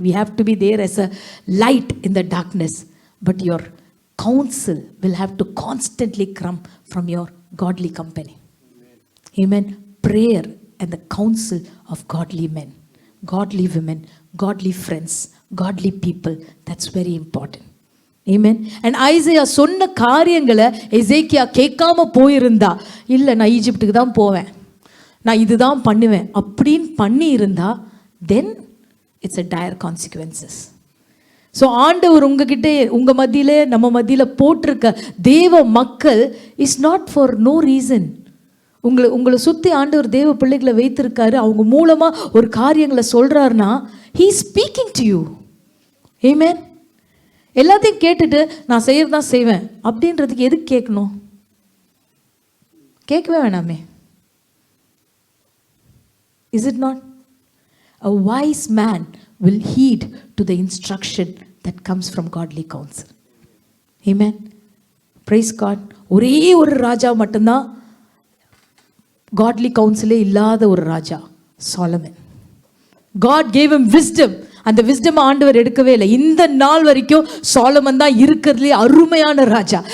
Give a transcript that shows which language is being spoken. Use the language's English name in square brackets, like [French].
[English] We have to be there as a light in the darkness. But your counsel will have to constantly come from your godly company. Amen. Prayer and the counsel of godly men, godly women, godly friends, godly people. That's very important. Amen. And Isaiah [Tamil] சொன்ன காரியங்களை எசேக்கியா கேட்காம போயிருந்தா, இல்லை நான் ஈஜிப்டுக்கு தான் போவேன், நான் இதுதான் பண்ணுவேன் அப்படின்னு பண்ணி இருந்தா, [English] then it's a dire consequences. [Tamil] So ஆண்டவர் உங்ககிட்ட உங்கள் மத்தியிலே நம்ம மத்தியில் போட்டிருக்க தேவ மக்கள் [English] Is not for no reason. [Tamil] உங்களை சுற்றி ஆண்டவர் தேவ பிள்ளைகளை வைத்திருக்காரு. அவங்க மூலமாக ஒரு காரியங்களை சொல்கிறாருன்னா [English] he is speaking to you. [Tamil] Amen. எல்லாத்தையும் கேட்டுட்டு நான் செய்யறதான் செய்வேன் அப்படின்றதுக்கு எதுக்கு கேட்கணும்? கேட்கவே வேணாமே. [English] Is it not? A wise man will heed to the instruction that comes from godly counsel. Amen. Praise God. [Tamil] ஒரே ஒரு ராஜா மட்டும்தான் godly counselே இல்லாத ஒரு ராஜா, Solomon. [English] God gave him wisdom. [Tamil] அந்த wisdom ஆண்டவர் எடுக்கவே இல்லை. இந்த நாள் வரைக்கும் சாலமன் தான் இருக்கிறதுலே அருமையான ராஜா.